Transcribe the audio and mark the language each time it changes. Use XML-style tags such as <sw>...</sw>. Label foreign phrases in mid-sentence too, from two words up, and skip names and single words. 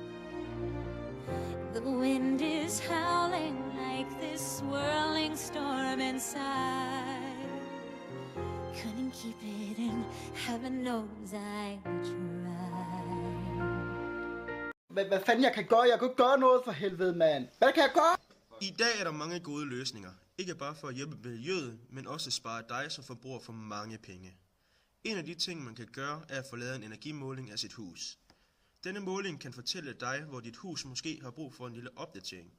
<en>The wind is howling like this swirling storm inside. Couldn't keep it in, heaven knows I tried.</en> <da>Hvad fanden jeg kan gøre? Jeg kan ikke gøre noget for helvede, mand. Hvad kan jeg gøre? I dag er der mange gode løsninger. Ikke bare for at hjælpe miljøet, men også spare dig som forbruger for mange penge. En af de ting, man kan gøre, er at få lavet en energimåling af sit hus. Denne måling kan fortælle dig, hvor dit hus måske har brug for en lille opdatering.</da>